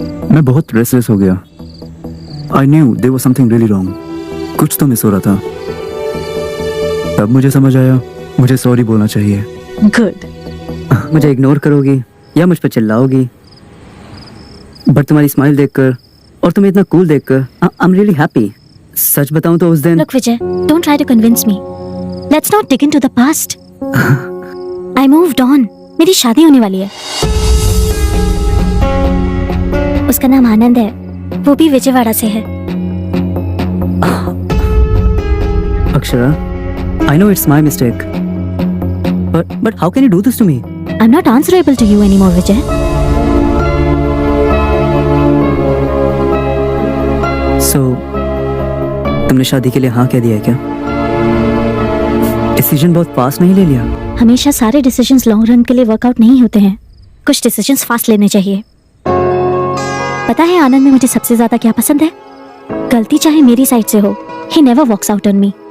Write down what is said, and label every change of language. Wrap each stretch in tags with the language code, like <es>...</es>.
<hi>मैं बहुत रेस्टलेस हो गया।</hi> <en>I knew there was something really wrong.</en> <hi>कुछ तो मिस हो रहा था। तब मुझे समझ आया मुझे सॉरी बोलना चाहिए। गुड। मुझे इग्नोर करोगी या मुझ पर चिल्लाओगी, बट तुम्हारी स्माइल देखकर और तुम्हें इतना कूल देखकर</hi> <en>I am really happy.</en> <hi>सच बताऊं तो उस दिन</hi> <en>Look Vijay, don't try to convince me. Let's not dig into the past. I moved on.</en> <hi>मेरी शादी होने वाली है। उसका नाम आनंद है, वो भी विजयवाड़ा से है।</hi> <en>Akshara, I know it's my mistake. But how can you do this to me? I'm not answerable to you anymore, Vijay.</en> <hi>So, तुमने शादी के लिए हाँ कह दिया है क्या? डिसीजन बहुत फास्ट नहीं ले लिया? हमेशा सारे डिसीजंस लॉन्ग रन के लिए वर्कआउट नहीं होते हैं। कुछ डिसीजंस फास्ट लेने चाहिए। पता है आनंद में मुझे सबसे ज्यादा क्या पसंद है? गलती चाहे मेरी साइड से हो,</hi> <en>he never walks out on me.</en>